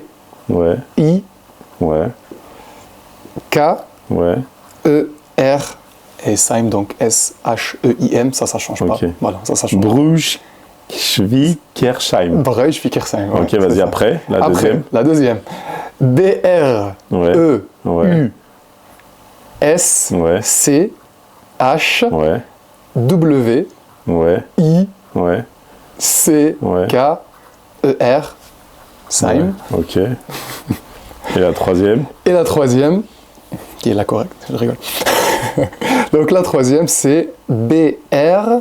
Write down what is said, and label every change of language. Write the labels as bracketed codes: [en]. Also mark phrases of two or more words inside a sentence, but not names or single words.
[fr] Ouais. I. Ouais. K. Ouais. E. R. Et Saim, donc S-H-E-I-M, ça change pas. Voilà, ça change pas. Breusch-Fickersheim. Breusch-Fickersheim. Ok, vas-y, après, la deuxième. La deuxième. B-R-E-U-S. C-H. Ouais. W. Ouais. I. Ouais. C. K. E-R. Saim. Ok. Et la troisième? Et la troisième, qui est la correcte, je rigole. Donc la troisième, c'est B-R.